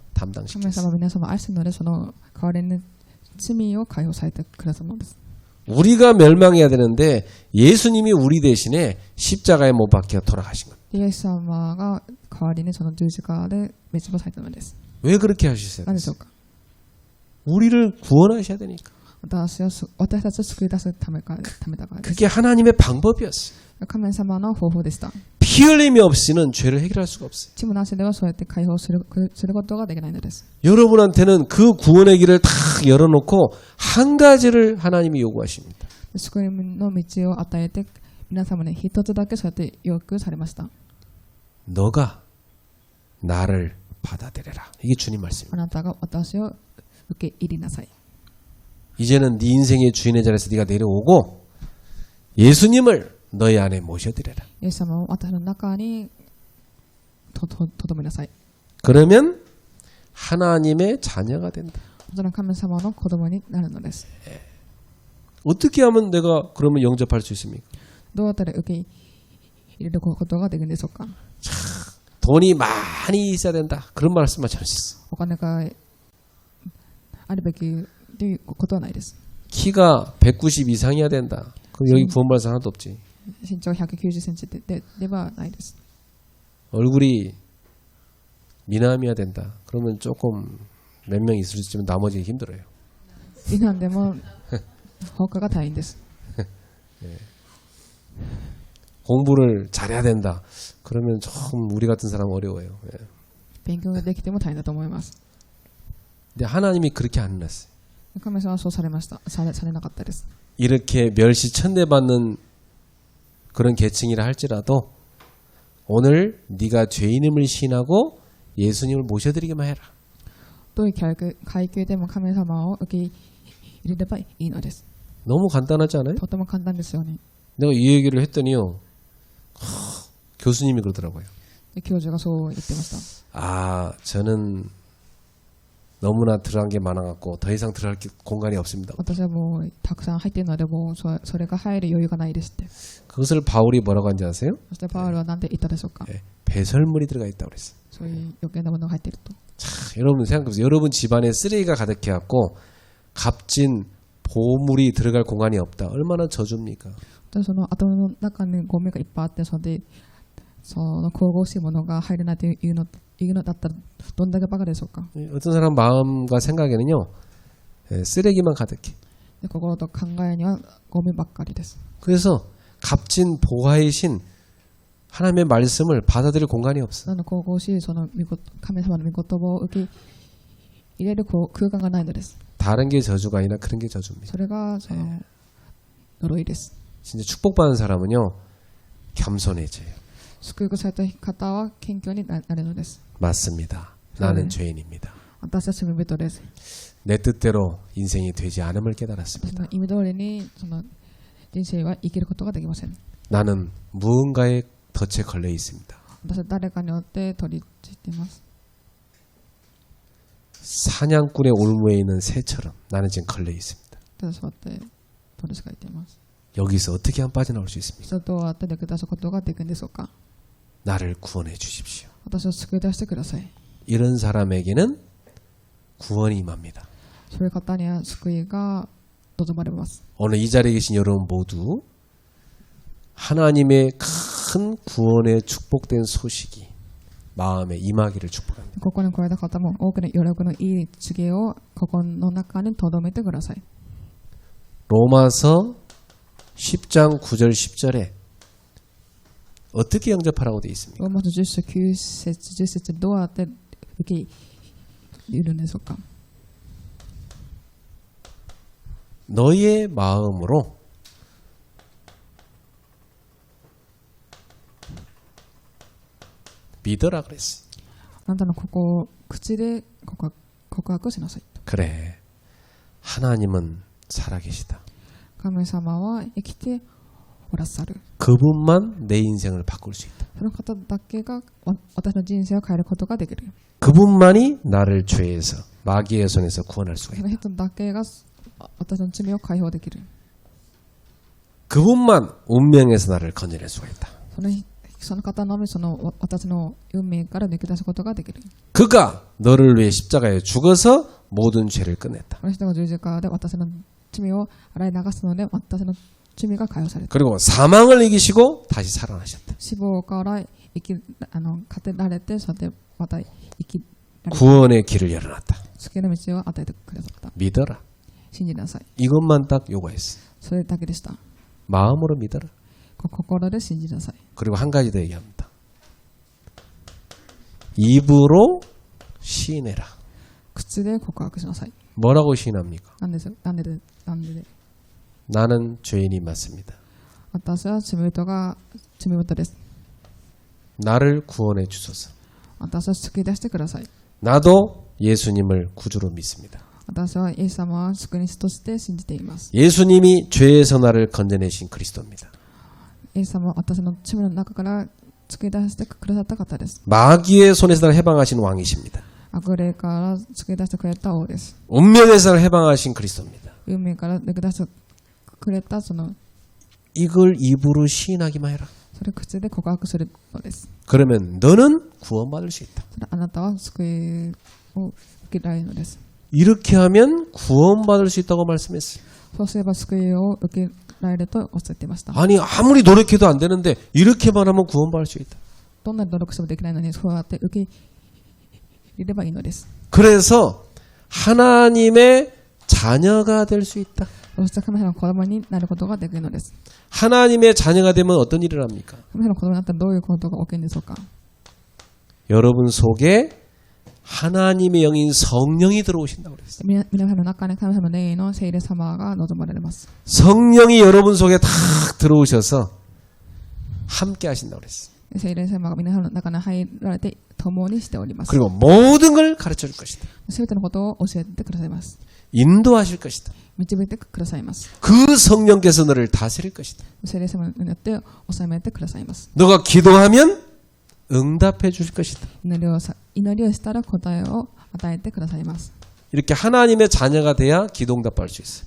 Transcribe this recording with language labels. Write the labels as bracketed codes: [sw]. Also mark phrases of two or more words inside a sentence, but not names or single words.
[ja] 神 [ko] 담당시켰어요. [ja] 様は皆様を愛しているので、その代わりに罪を解放されてくださるのです。 [ko] 우리가 멸망해야 되는데 예수님이 우리 대신에 십자가에 못 박혀 돌아가신 겁니다. [ja] イエス様が代わりにその十字架で滅亡されたのです。 [ko] 왜 그렇게 하셨어요? [ja] 何でしょうか。 [ko] 우리를 구원하셔야 되니까. [ja] 私たちを救い出すためだからです。 [ko] 그게 하나님의 방법이었어요. [ja] 神様の方法でした。 [ko] 피 흘림이 없이는 죄를 해결할 수가 없어요. [ja] 血もなしではそうやって解放することができないのです。 [ko] 여러분한테는 그 구원의 길을 다 열어놓고 한 가지를 하나님이 요구하십니다. [ja] 救いの道を与えて皆様に一つだけそうやって要求されました。 [ko] 너가 나를 받아들여라. 이게 주님 말씀입니다. [ja] あなたが私を受け入りなさい。 [ko] 이제는 네 인생의 주인의 자리에서 네가 내려오고 예수님을 너희 안에 모셔드려라. [ja] イエス様を私の中にとどめなさい。 [ko] 그러면 하나님의 자녀가 된다. [ja] その神様の子供になるのです。 [ko] 어떻게 하면 내가 그러면 영접할 수 있습니까? [ja] どうやったら受け入れることができるんでしょうか。 [ko] 돈이 많이 있어야 된다. 그런 말씀만 잘 쓰어. [ja] お金があるべきということはないです。 [ko] 키가 190 이상이야 된다. 그럼 여기 구원받아서 하나도 없지. [ja] 身長190センチではないです。 [ko] 얼굴이 미남이야 된다. 그러면 조금 몇 명 있을 수 있지만 나머지는 힘들어요. [ja] 美男でも他が大変です。 [ko] 공부를 잘해야 된다. 그러면 좀 우리 같은 사람 어려워요. 예. [ja] 勉強ができても大変だと思います。 [ko] 근데 하나님이 그렇게 안 해놨어요. [ja] 神様はそうされました。されなかったです。 [ko] 이렇게 멸시 천대받는 그런 계층이라 할지라도 오늘 네가 죄인임을 시인하고 예수님을 모셔드리기만 해라. [ja] どういう階級でも神様を受け入れればいいのです。 [ko] 너무 간단하지 않아요? [ja] とても簡単ですよね。 [ko] 내가 이 얘기를 했더니요. 교수님이 그러더라고요. [ja] で教授がそう言ってました。 [ko] 아, 저는 너무나 들어간 게 많아갖고 더 이상 들어갈 공간이 없습니다. [ja] 私はもうたくさん入っているのでもうそれが入る余裕がないですって。 [ko] 그것을 바울이 뭐라고 한지 아세요? [ja] そしてパウロは何で言ったでしょうか。 [ko] 예, 배설물이 들어가 있다고 그랬어요. [ja] そういう余計なものが入っていると。 [ko] 자, 여러분 생각해보세요. 여러분 집안에 쓰레기가 가득해갖고 값진 보물이 들어갈 공간이 없다. 얼마나 저주입니까? [ja] その頭の中にゴミがいっぱいあってその神々しいものが入れないというのだったらどんだけバカでしょうか。 [ko] 어떤 사람 마음과 생각에는요. 예, 쓰레기만 가득해. [ja] で心と考えにはゴミばっかりです。 [ko] 그래서 값진 보화의 신 하나님의 말씀을 받아들일 공간이 없어. [ja] なの神々しいその神様の御言葉を受け入れる空間がないのです。 [ko] 다른 게 저주가 아니라 그런 게 저주입니다. [ja] それがその呪いです。 [ko] 진짜 축복받은 사람은요. 겸손해져요. [ja] 祝福された方は謙虚になるのです。 [ko] 맞습니다. 나는 죄인입니다. [ja] 私は罪人です。 [ko] 내 뜻대로 인생이 되지 않음을 깨달았습니다. [ja] その意味通りにその人生は生きることができません。 [ko] 나는 무언가의 덫에 걸려 있습니다. [ja] 私は誰かによって取り付いています。 [ko] 사냥꾼의 올무에 있는 새처럼 나는 지금 걸려 있습니다. [ja] 私は取り付かれています。 [ko] 여기서 어떻게 하면 빠져나올 수 있습니까? [ja] それどうやって抜け出すことができるんでしょうか。 [ko] 나를 구원해 주십시오. [ja] 私を救い出してください。 [ko] 이런 사람에게는 구원이 임합니다. [ja] そういう方には救いが望まれます。 [ko] 오늘 이 자리에 계신 여러분 모두 하나님의 큰 구원의 축복된 소식이 마음에 임하기를 축복합니다. [ja] ここに来られた方も多くの喜びのいい告げを心の中に留めてください。 [ko] 로마서 10장 9절 10절에 어떻게 영접하라고 되어 있습니까? [ja] ローマ書10章9節10節どうやって受け入れるんでしょうか。 [ko] 너의 마음으로 믿어라 그랬어요. [ja] あなたの口で告白しなさい。 [ko] 그래. 하나님은 살아계시다. [ja] 神様は生きておらっしゃる。 [ko] 그분만 내 인생을 바꿀 수 있다. [ja] その方だけが私の人生を変えることができる。 [ko] 그분만이 나를 죄에서 마귀의 손에서 구원할 수가 [ja] そ [ko] 있다. [ja] の人だけが私の罪を解放できる。 [ko] 그분만 운명에서 나를 건져낼 수가 있다. [ja] その方のみ私の運命から抜け出すことができる。 [ko] 그가 너를 위해 십자가에 죽어서 모든 죄를 끝냈다. [ja] この人が十字架で私の罪を洗い流すので私の罪が解放された。 [ko] 그리고 사망을 이기시고 다시 살아나셨다. [ja] 死亡から勝てられて、それでまた生きられた。 [ko] 구원의 길을 열어놨다. [ja] 救いの道を与えてくださった。 [ko] 믿어라. [ja] 信じなさい。 [ko] 이것만 딱 요구했어. [ja] それだけでした。 [ko] 마음으로 믿어라. [ja] 心で信じなさい。 [ko] 그리고 한 가지 더 얘기합니다. 입으로 시인해라. [ja] 口で告白しなさい。 [ko] 뭐라고 시인합니까? [ja] なんで [ko] 나는 죄인이 맞습니다. [ja] 私は罪人です。 [ko] 나를 구원해 주소서. [ja] 私を救い出してください。 [ko] 나도 예수님을 구주로 믿습니다. [ja] 私はイエス様は救い主として信じています。 [ko] 예수님이 죄에서 나를 건져내신 그리스도입니다. [ja] イエス様は私の罪の中から救い出してくださった方です。 [ko] 마귀의 손에서 나를 해방하신 왕이십니다. [ja] 悪霊から救い出してくれた王です。 [ko] 운명에서 나를 해방하신 그리스도입니다. [ja] 運命から抜け出してくれたその [ko] 이걸 입으로 시인하기만 해라. [ja] それ口で告白するのです。 [ko] 그러면 너는 구원받을 수 있다. [ja] それあなたは救いを受けられるのです。 [ko] 이렇게 하면 구원받을 수 있다고 말씀했어요. [ja] そうすれば救いを受けられるとおっしゃっていました。 [ko] 아니 아무리 노력해도 안 되는데 이렇게만 하면 구원받을 수 있다. [ja] どんな努力してもできないのにそうやって受け入れればいいのです。 [ko] 그래서 하나님의 자녀가 될 수 있다. [ja] そして神様の子供になることができるのです。 [ko] 하나님의 자녀가 되면 어떤 일을 합니까? [ja] 神様の子供になったらどういうことが起きるんでしょうか。 [ko] 여러분 속에 하나님의 영인 성령이 들어오신다고 그랬어요. [ja] 皆さんの中に神様の霊の聖霊様が望まれます。 [ko] 성령이 여러분 속에 탁 들어오셔서 함께 하신다고 그랬어요. [ja] 聖霊様が皆さんの中に入られて共にしております。 [ko] 그리고 모든 걸 가르쳐 줄 것이다. [ja] すべてのことを教えてくださいます。 [ko] 인도하실 것이다. [ja] 導いてくださいます。 [ko] 그 성령께서 너를 다스릴 것이다. [ja] 聖霊様によって治めてくださいます。 [ko] 너가 기도하면 응답해 주실 것이다. [ja] 祈りをしたら答えを与えてくださいます。 [ko] 이렇게 하나님의 자녀가 돼야 기도 응답받을 수 있어요.